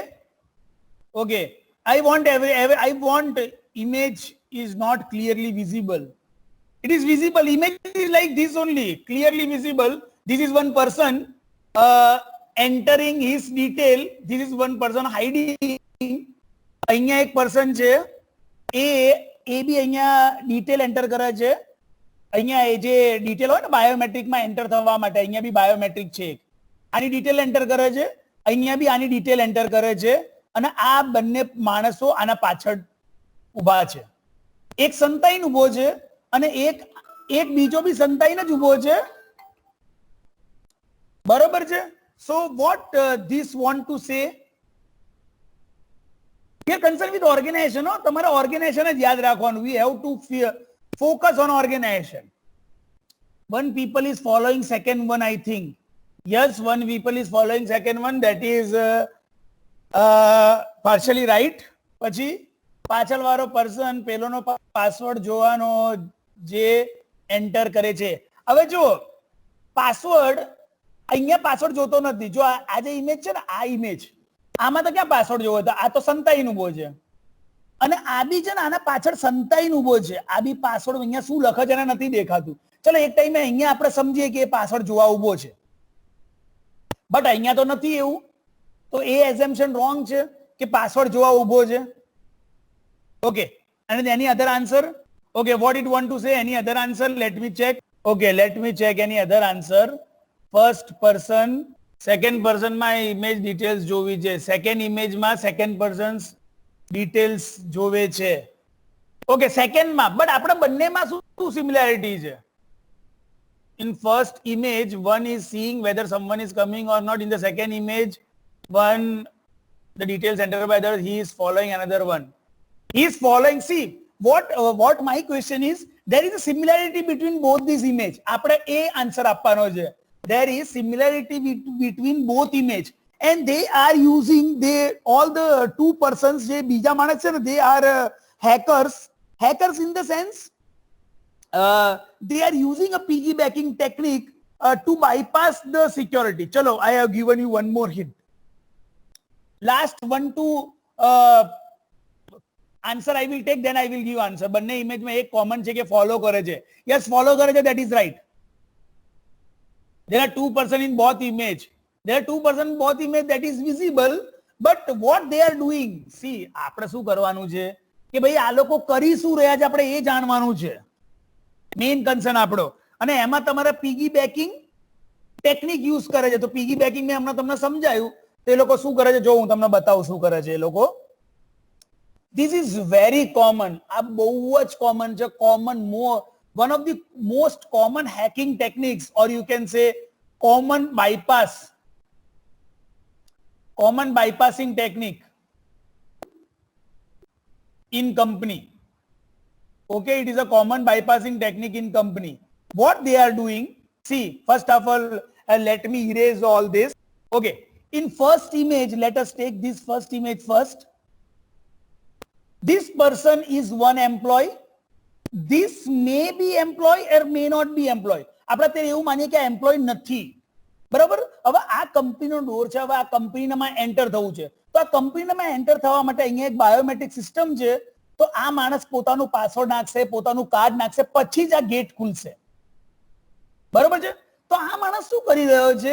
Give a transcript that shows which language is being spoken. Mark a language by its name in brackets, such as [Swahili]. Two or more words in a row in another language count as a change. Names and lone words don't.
[English] Okay, I want image is not clearly visible. It is visible. Image is like this only, clearly visible. This is one person entering his detail. This is one person hiding. [Gujarati] અહીંયા એક person છે એ બી અહીંયા [English] detail enter [Gujarati] કરે છે. અહીંયા એ જે detail હોય ને બાયોમેટ્રિકમાં એન્ટર થવા માટે અહીંયા બી બાયોમેટ્રિક છે. આની [English] detail enter [Gujarati] કરે છે, અહીંયા બી આની [English] detail enter [Gujarati] કરે છે અને આ બંને માણસો આના પાછળ ઊભા છે. એક સંતાઈને ઊભો છે અને એક બીજો બી સંતાઈને જ ઊભો છે. બરોબર છે? [English] So what this want to say? We are concerned with organization. No, [Gujarati] તમારા organization જ યાદ રાખવાનું. [English] We have to focus on organization. One people is following second one, I think. Yes, one people is following second one. That is partially right. [Gujarati] પછી પાછળ વાળો પર્સન પેલોનો પાસવર્ડ જોવાનો જે એન્ટર કરે છે. હવે જો પાસવર્ડ અહીંયા પાસવર્ડ જોતો નથી. જો આ જે ઇમેજ છે ને આ ઇમેજ આમાં તો ક્યાં પાસવર્ડ જોવો હતો? આ તો સંતાઈને ઉભો છે અને આ બી છે ને આના પાછળ સંતાઈને ઉભો છે. આ બી પાસવર્ડ અહીંયા શું લખે છે એને નથી દેખાતું. ચલો એક ટાઈમે અહીંયા આપણે સમજીએ કે એ પાસવર્ડ જોવા ઉભો છે, બટ અહીંયા તો નથી એવું. તો એ [English] assumption wrong [Gujarati] છે કે પાસવર્ડ જોવા ઉભો છે. [English] Okay, and any other answer? Okay, what it want to say? Any other answer? Let me check. Okay, let me check any other answer. First person, second person my image details [Gujarati] જોવી છે. [English] Second image માં second person's details [Gujarati] જોવે છે. [English] Okay, second [Gujarati] માં, but આપણે બંનેમાં શું similarity છે? [English] In first image, one is seeing whether someone is coming or not. In the second image, one, the details entered by the other, he is following another one. He is following. See, what my question is, there is a similarity between both these image. [Gujarati] આપણે એ answer આપવાનો છે. [English] There is similarity between both image and they are using all the two persons [Gujarati] જે બીજા માણસ છે ને, [English] they are hackers in the sense they are using a piggybacking technique to bypass the security. Chalo, I have given you one more hint. Last one to answer I will take, then I will give answer. [Gujarati] બંને ઇમેજ માં એક કોમન છે કે ફોલો કરે છે. Yes, follow કરે છે, [English] that is right. There are two person in both image. There are two person in both image that is visible, but what they are doing, see, [Gujarati] આપણે શું કરવાનું છે કે ભાઈ આ લોકો કરી શું રહ્યા છે આપણે એ જાણવાનું છે. [English] main concern [Gujarati] આપણો. અને એમાં તમારે [English] piggybacking technique use [Gujarati] કરે છે. તો piggybacking મેં હમણાં તમને સમજાયું. તો એ લોકો શું કરે છે જો હું તમને બતાવું શું કરે છે એ લોકો. [English] This is very common. [Gujarati] આ બહુ જ કોમન છે. [English] One of the most common hacking techniques, or you can say common bypassing technique in company. Okay, it is a common bypassing technique in company. What they are doing, see, first of all, let me erase all this. Okay, in first image, let us take this first image first. This person is one employee. This may be employee or may not be employee. [Gujarati] આપણે તે એવું માનીએ કે એમ્પ્લોય નથી, બરાબર? હવે આ કંપનીનો ડોર છે, હવે આ કંપનીમાં એન્ટર થવું છે, તો આ કંપનીમાં એન્ટર થવા માટે અહીંયા એક [English] biometric system [Gujarati] છે. તો આ માણસ પોતાનું પાસવર્ડ નાખશે, પોતાનું કાર્ડ નાખશે, પછી જ આ ગેટ ખુલશે. બરોબર છે? તો આ માણસ શું કરી રહ્યો છે?